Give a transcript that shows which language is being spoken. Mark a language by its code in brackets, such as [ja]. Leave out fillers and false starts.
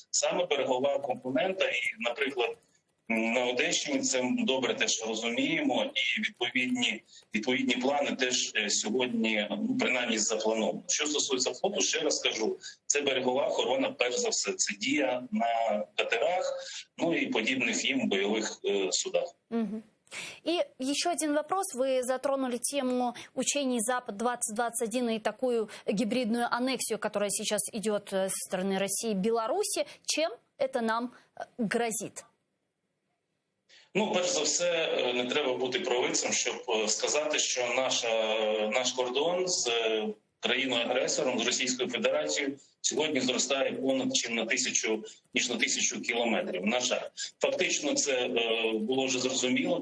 [uk] Саме берегова компонента і, наприклад, на Одещині це добре теж розуміємо, і відповідні плани теж сьогодні, ну, принаймні, заплановано. Що стосується флоту, ще раз кажу, це берегова охорона, перш за все, це дія на катерах, ну і подібних їм бойових судах. [ru] Угу. И еще один вопрос. Вы затронули тему учений «Запад-2021» и такую гибридную аннексию, которая сейчас идет со стороны России и Беларуси. Чем это нам грозит? [uk] Ну, перш за все, не треба бути провидцем, щоб сказати, що наш кордон з країною-агресором, з Російською Федерацією, сьогодні зростає понад ніж на 1000 кілометрів. На жаль, фактично це було вже зрозуміло.